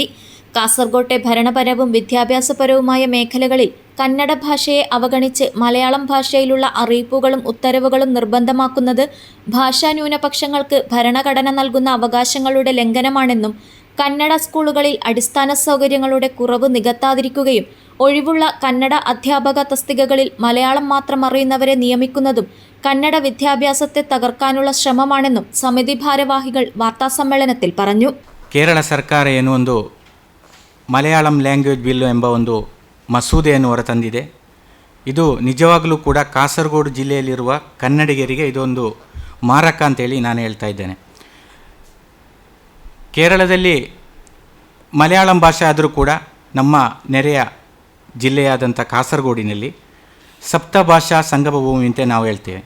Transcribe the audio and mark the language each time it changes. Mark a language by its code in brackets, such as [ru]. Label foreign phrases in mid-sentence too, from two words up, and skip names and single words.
[ml] കാസർഗോട്ടെ ഭരണപരവും വിദ്യാഭ്യാസപരവുമായ മേഖലകളിൽ കന്നഡ ഭാഷയെ അവഗണിച്ച് മലയാളം ഭാഷയിലുള്ള അറിയിപ്പുകളും ഉത്തരവുകളും നിർബന്ധമാക്കുന്നത് ഭാഷാ ന്യൂനപക്ഷങ്ങൾക്ക് ഭരണഘടന നൽകുന്ന അവകാശങ്ങളുടെ ലംഘനമാണെന്നും കന്നഡ സ്കൂളുകളിൽ അടിസ്ഥാന സൗകര്യങ്ങളുടെ കുറവ് നികത്താതിരിക്കുകയും ഒഴിവുള്ള കന്നഡ അധ്യാപക തസ്തികകളിൽ മലയാളം മാത്രം അറിയുന്നവരെ നിയമിക്കുന്നതും കന്നഡ വിദ്യാഭ്യാസത്തെ തകർക്കാനുള്ള ശ്രമമാണെന്നും സമിതി ഭാരവാഹികൾ വാർത്താസമ്മേളനത്തിൽ പറഞ്ഞു. [kn] ಕೇರಳ ಸರ್ಕಾರ ಏನು ಒಂದು ಮಲಯಾಳಂ ಲ್ಯಾಂಗ್ವೇಜ್ ಬಿಲ್ ಎಂಬ ಒಂದು ಮಸೂದೆಯನ್ನು ಹೊರತಂದಿದೆ. ಇದು ನಿಜವಾಗಲೂ ಕೂಡ ಕಾಸರಗೋಡು ಜಿಲ್ಲೆಯಲ್ಲಿರುವ ಕನ್ನಡಿಗರಿಗೆ ಇದೊಂದು ಮಾರಕ ಅಂತೇಳಿ ನಾನು ಹೇಳ್ತಾ ಇದ್ದೇನೆ. ಕೇರಳದಲ್ಲಿ ಮಲಯಾಳಂ ಭಾಷೆ ಆದರೂ ಕೂಡ ನಮ್ಮ ನೆರೆಯ ಜಿಲ್ಲೆಯಾದಂಥ ಕಾಸರಗೋಡಿನಲ್ಲಿ ಸಪ್ತ ಭಾಷಾ ಸಂಗಮ ಭೂಮಿ ಅಂತ ನಾವು ಹೇಳ್ತೇವೆ.